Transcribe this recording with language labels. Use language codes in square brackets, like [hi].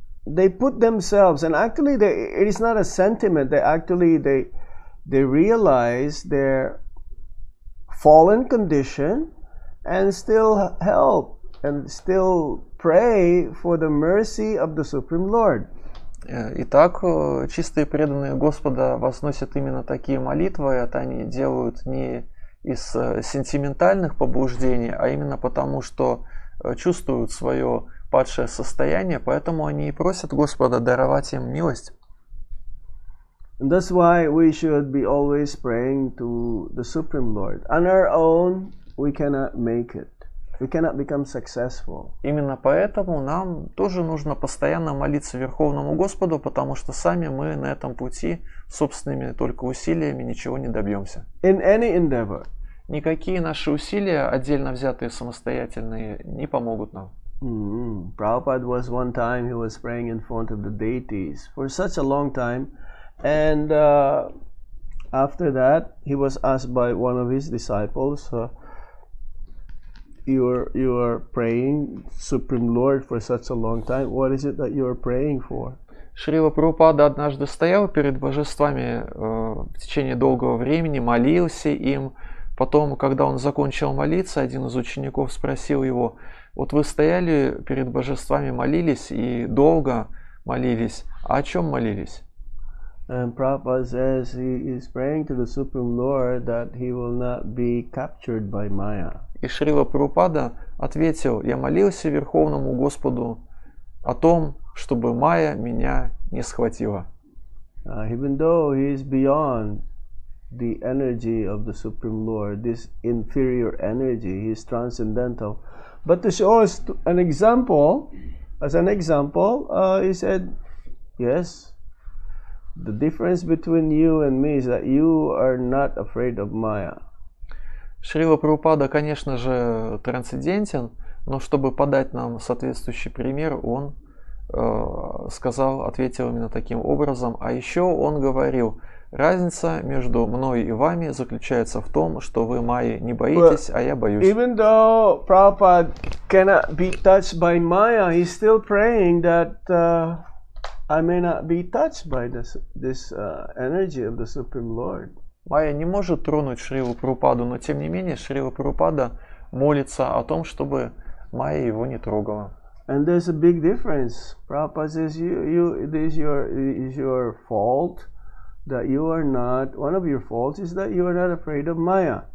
[en] They put themselves, and actually it is not a sentiment. They realize their fallen condition and still help and still pray for the mercy of the Supreme Lord. [ru] Итак, чистые преданные Господа возносят именно такие молитвы, и это они делают не из сентиментальных побуждений, а именно потому, что чувствуют свое падшее состояние, поэтому они и просят Господа даровать им милость. [en] And that's why we should be always praying to the Supreme Lord. On our own, we cannot make it. We cannot become successful. [ru] Именно поэтому нам тоже нужно постоянно молиться Верховному Господу, потому что сами мы на этом пути собственными только усилиями ничего не добьемся. [en] In any endeavor. [ru] Никакие наши усилия, отдельно взятые самостоятельные, не помогут нам. [en] Prabhupada was one time, he was praying in front of the deities for such a long time, and after that he was asked by one of his disciples, you are praying Supreme Lord for such a long time, what is it that you are praying for? [ru] Шрила Прабхупада однажды стоял перед божествами в течение долгого времени, молился им. Потом, когда он закончил молиться, один из учеников спросил его: вот вы стояли перед божествами, молились и долго молились, а о чем молились? [en] And Prabhupada says he is praying to the Supreme Lord that he will not be captured by Maya. [ru] И Шрила Прабхупада ответил: я молился Верховному Господу о том, чтобы Майя меня не схватила. [en] Even though he is beyond the energy of the Supreme Lord, this inferior energy, he is transcendental. But to show us an example, he said, yes, the difference between you and me is that you are not afraid of Maya. [ru] Шрила Прабхупада, конечно же, трансцендентен, но чтобы подать нам соответствующий пример, он ответил именно таким образом. А еще он говорил, разница между мной и вами заключается в том, что вы майи не боитесь, а я боюсь. [en] Even though Prabhupada cannot be touched by Maya, he's still praying that I may not be touched by this energy of the Supreme Lord. [ru] Майя не может тронуть Шрилу Прабхупаду, но тем не менее Шрила Прабхупада молится о том, чтобы Майя его не трогала. [en] And there's a big difference. Prabhupada says this is your fault, that you are not, one of your faults is that you are not afraid of Maya.